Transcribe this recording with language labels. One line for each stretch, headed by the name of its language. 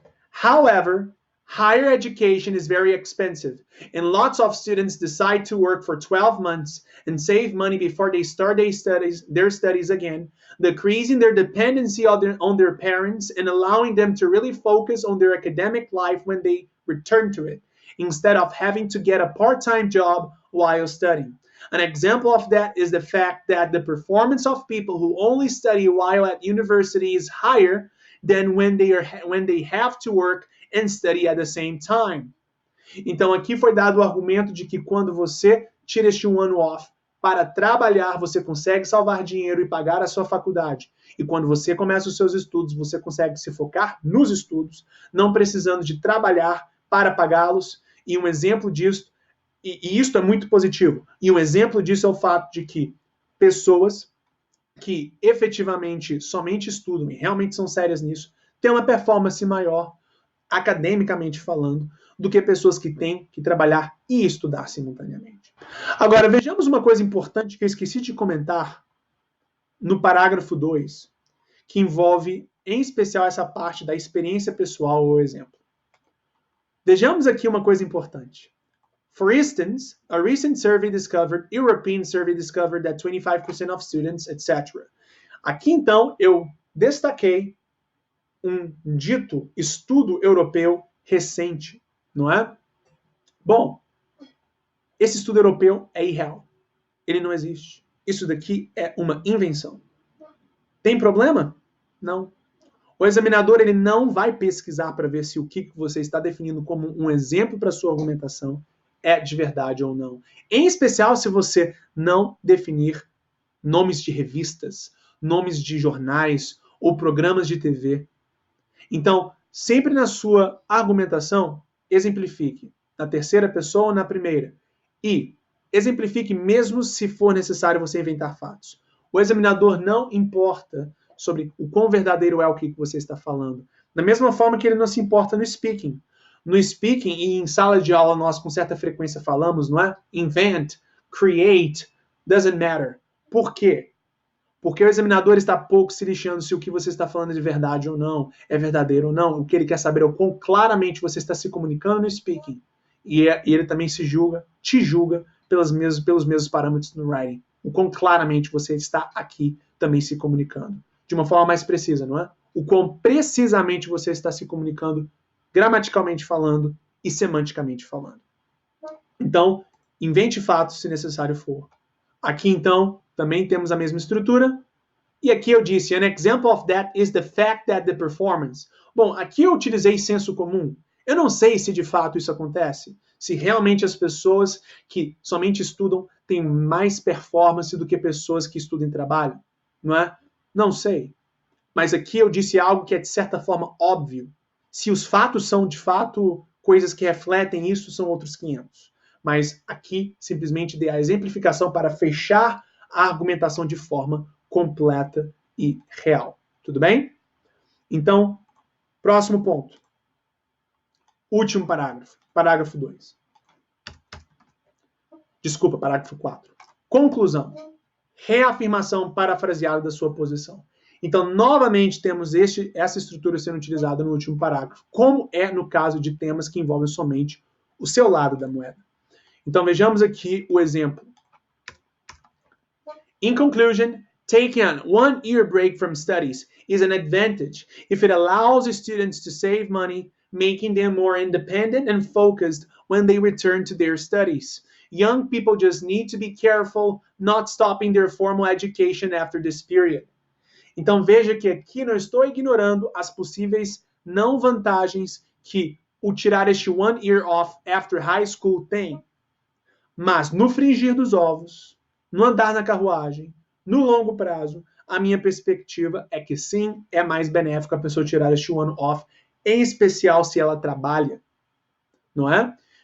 English: However, higher education is very expensive, and lots of students decide to work for 12 months and save money before they start their studies again, decreasing their dependency on their parents and allowing them to really focus on their academic life when they return to it, instead of having to get a part-time job while studying. An example of that is the fact that the performance of people who only study while at university is higher than when they have to work and study at the same time.
Portuguese: Então aqui foi dado o argumento de que quando você tira este um ano off para trabalhar, você consegue salvar dinheiro e pagar a sua faculdade. E quando você começa os seus estudos, você consegue se focar nos estudos, não precisando de trabalhar para pagá-los. E um exemplo disso, e isso é muito positivo, e um exemplo disso é o fato de que pessoas que efetivamente somente estudam e realmente são sérias nisso, têm uma performance maior, academicamente falando, do que pessoas que têm que trabalhar e estudar simultaneamente. Agora, vejamos uma coisa importante que eu esqueci de comentar no parágrafo 2, que envolve, em especial, essa parte da experiência pessoal ou exemplo. Vejamos aqui uma coisa importante.
English: For instance, a recent European survey discovered that 25% of students, etc.
Portuguese: Aqui, então, eu destaquei um dito estudo europeu recente, não é? Bom, esse estudo europeu é irreal. Ele não existe. Isso daqui é uma invenção. Tem problema? Não. O examinador ele não vai pesquisar para ver se o que você está definindo como um exemplo para sua argumentação é de verdade ou não. Em especial se você não definir nomes de revistas, nomes de jornais ou programas de TV. Então, sempre na sua argumentação, exemplifique na terceira pessoa ou na primeira. E exemplifique mesmo se for necessário você inventar fatos. O examinador não importa sobre o quão verdadeiro é o que você está falando. Da mesma forma que ele não se importa no speaking. No speaking e em sala de aula nós com certa frequência falamos, não é?
English: Invent, create, doesn't matter.
Portuguese: Por quê? Porque o examinador está pouco se lixando se o que você está falando é de verdade ou não, é verdadeiro ou não. O que ele quer saber é o quão claramente você está se comunicando no speaking. E ele também te julga pelos mesmos parâmetros no writing. O quão claramente você está aqui também se comunicando. De uma forma mais precisa, não é? O quão precisamente você está se comunicando gramaticalmente falando e semanticamente falando. Então, invente fatos se necessário for. Aqui, então, também temos a mesma estrutura. E aqui eu disse,
English: an example of that is the fact that the performance.
Portuguese: Bom, aqui eu utilizei senso comum. Eu não sei se de fato isso acontece. Se realmente as pessoas que somente estudam têm mais performance do que pessoas que estudam e trabalham. Não é? Não sei. Mas aqui eu disse algo que é de certa forma óbvio. Se os fatos são, de fato, coisas que refletem isso, são outros 500. Mas aqui, simplesmente dei a exemplificação para fechar a argumentação de forma completa e real. Tudo bem? Então, próximo ponto. Último parágrafo. Parágrafo 2. Desculpa, parágrafo 4. Conclusão. Reafirmação parafraseada da sua posição. Então, novamente, temos essa estrutura sendo utilizada no último parágrafo, como é no caso de temas que envolvem somente o seu lado da moeda. Então, vejamos aqui o exemplo.
English: In conclusion, taking a 1-year break from studies is an advantage if it allows students to save money, making them more independent and focused when they return to their studies. Young people just need to be careful not stopping their formal education after this period.
Portuguese: Então veja que aqui não estou ignorando as possíveis não vantagens que o tirar este
English: 1 year off after high school
Portuguese: tem. Mas no fringir dos ovos, no andar na carruagem, no longo prazo, a minha perspectiva é que sim, é mais benéfico a pessoa tirar este 1 off, em especial se ela trabalha, não é?